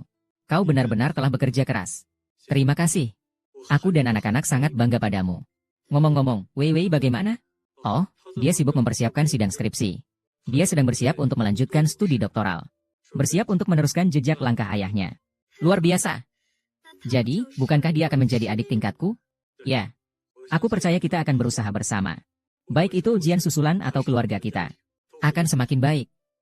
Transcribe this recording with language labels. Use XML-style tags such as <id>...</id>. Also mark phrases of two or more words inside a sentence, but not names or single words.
<id>Kau benar-benar telah bekerja keras. Terima kasih. Aku dan anak-anak sangat bangga padamu. Ngomong-ngomong, Wei Wei bagaimana? Oh, dia sibuk mempersiapkan sidang skripsi. Dia sedang bersiap untuk melanjutkan studi doktoral. Bersiap untuk meneruskan jejak langkah ayahnya. Luar biasa.</id> <zh>那他</zh> <id>Jadi,</id> <zh>就是</zh> <id>bukankah dia akan menjadi adik tingkatku? Ya, aku percaya kita akan berusaha bersama. Baik itu ujian susulan atau keluarga kita. Akan semakin baik.</id>